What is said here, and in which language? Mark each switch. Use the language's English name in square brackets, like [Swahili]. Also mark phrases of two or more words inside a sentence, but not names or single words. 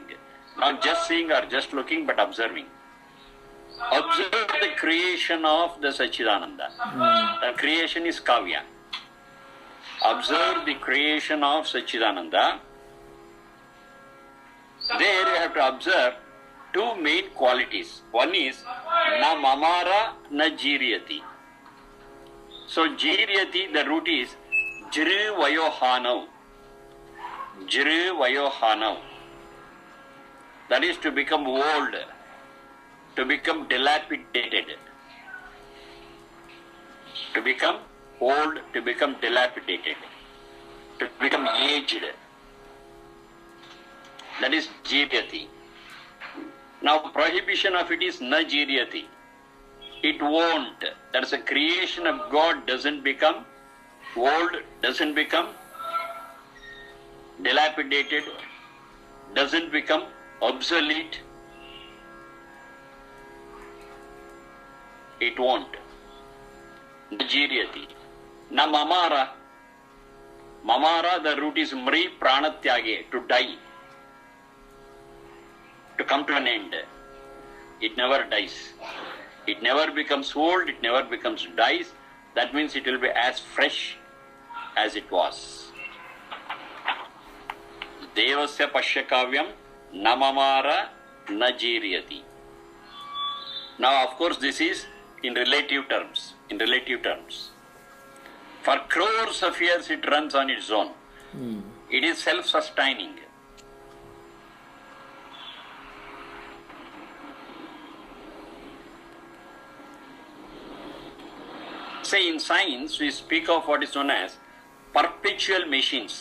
[English] Not just seeing or just looking, but observing. Observe the creation of the Sachidananda. The creation is Kavya. Observe the creation of Sachidananda. There you have to observe two main qualities. One is [Sanskrit] na mamara na jiryati. [English] So jiryati, the root is [Sanskrit] jri vayohanav. Jri vayohanav. [English] That is to become old, to become dilapidated. To become old, to become dilapidated, to become aged. That is jiryati. Now prohibition of it is [Sanskrit] na jiryati. [English] it won't. That's a creation of God doesn't become old, doesn't become dilapidated, doesn't become obsolete. It won't. [Sanskrit] Najiriyati. Na mamara. [English] Mamara, the root is [Sanskrit] mri pranatyage, [English] to die, to come to an end. It never dies. It never becomes old, it never becomes dies. That means it will be as fresh as it was. [Sanskrit] Devasya pashyakavyam namamara najiriyati. [English] Now, of course, this is in relative terms. In relative terms. For crores of years it runs on its own. It is self-sustaining. Say in science we speak of what is known as perpetual machines.